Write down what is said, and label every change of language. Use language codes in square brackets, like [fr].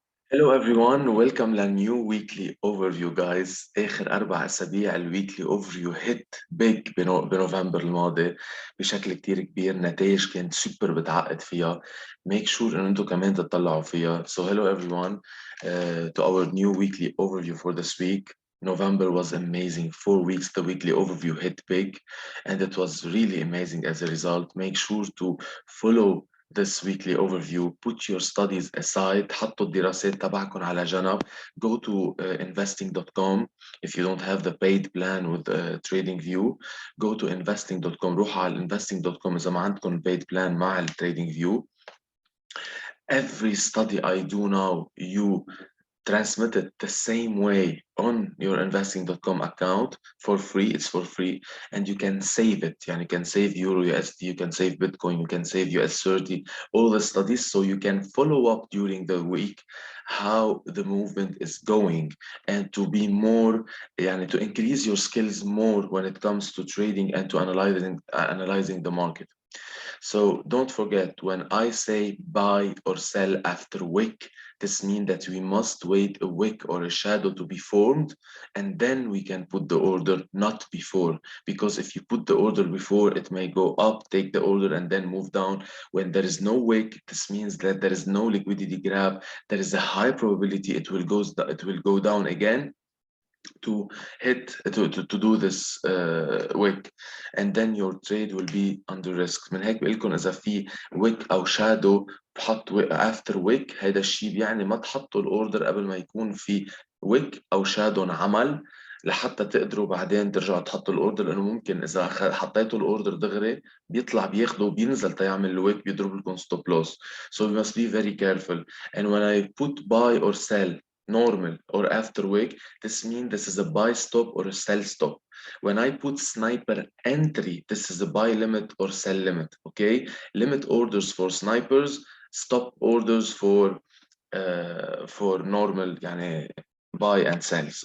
[en] Hello everyone, welcome to new weekly overview guys. [ar] آخر 4 أسابيع الويكلي [en] overview hit big [ar] بنوفمبر الماضي بشكل كتير كبير. نتائج كانت سوبر بتعقد فيها. [en] Make sure [ar] إن انتوا كمان تطلعوا فيها. [en] So hello everyone to our new weekly overview for this week. November was amazing. 4 weeks the weekly overview hit big and it was really amazing as a result. Make sure to follow this weekly overview. Put your studies aside. [ar] حطوا الدراسات تبعكم على جنب. [en] Go to investing.com. If you don't have the paid plan with TradingView, go to investing.com. [ar] روحوا على investing.com إذا ما عندكم paid plan مع TradingView. [en] Every study I do now, you transmit it the same way on your investing.com account for free. It's for free and you can save it. You can save Euro USD, you can save Bitcoin, you can save US30, all the studies, so you can follow up during the week how the movement is going and to be more, to increase your skills more when it comes to trading and to analyzing the market. So don't forget, when I say buy or sell after wick, this means that we must wait a wick or a shadow to be formed, and then we can put the order, not before. Because if you put the order before, it may go up, take the order, and then move down. When there is no wick, this means that there is no liquidity grab. There is a high probability it will go down again to do this wick, and then your trade will be under risk. [ar] من هيك بقول لكم اذا في wick او shadow بحط after wick، هذا الشيء بيعني ما تحطوا الاوردر قبل ما يكون في wick او shadow انعمل، لحتى تقدروا بعدين ترجعوا تحطوا الاوردر، لانه ممكن اذا حطيتوا الاوردر دغري بيطلع بياخده وبينزل تيعمل الويك بيضرب لكم stop loss. [en] So we must be very careful. And when I put buy or sell normal or after wick, this means this is a buy stop or a sell stop. When I put sniper entry, this is a buy limit or sell limit. Okay, limit orders for snipers, stop orders for normal buy and sells.